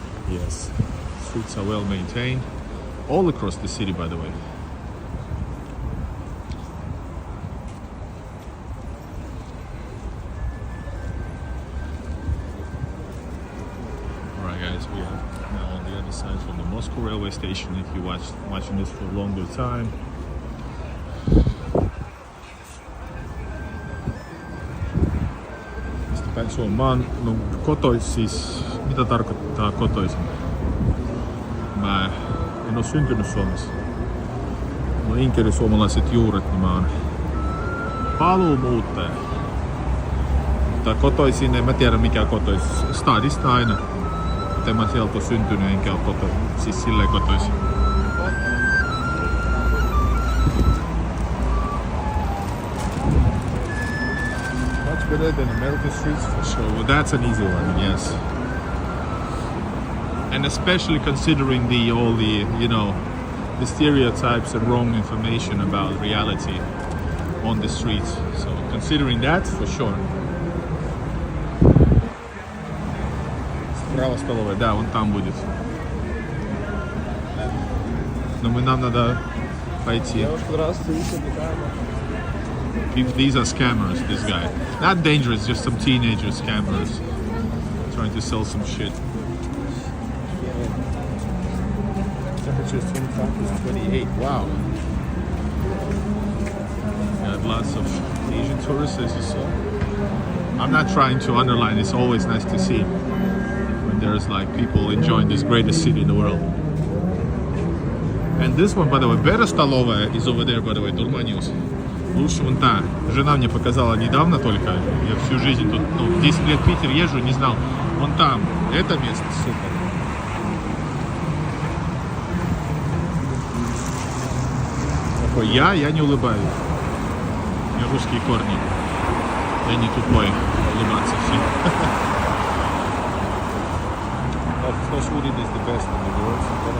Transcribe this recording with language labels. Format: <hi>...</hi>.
<en>Yes, streets are well maintained all across the city, by the way. Alright guys, we are now on the other side from the Moscow railway station. If you're watching this for a longer time,</en> <fi>mä oon siis, mitä tarkoittaa kotoisin? Mä en oo syntynyt Suomessa. Mulla on inkerisuomalaiset juuret, niin mä oon paluumuuttaja. Mutta kotoisin, en mä tiedä mikä kotoisin. Stadista aina. Mutta mä sieltä oon syntynyt enkä oo siis silleen kotoisin.</fi> <en>Better than American streets for sure. Well, that's an easy one, yes. And especially considering all the the stereotypes and wrong information about reality on the streets. So considering that, for sure.</en> <ru>Справа столовая, да, вон там будет. Но нам надо пойти.</ru> <en>These are scammers, this guy. Not dangerous, just some teenager scammers trying to sell some shit. Temperature is 25 to 28. Wow. Got lots of Asian tourists, as you saw. I'm not trying to underline, it's always nice to see when there's like people enjoying this greatest city in the world. And this one, by the way, better столовая is over there, by the way, Дурманиус.</en> <ru>Лучше вон та. Жена мне показала недавно только. Я всю жизнь тут, 10 лет в Питер езжу, не знал. Вон там. Это место супер. Такой я не улыбаюсь. У меня русские корни. Я не тупой улыбаться всем.</ru> <en>Food is the best in the world.</en>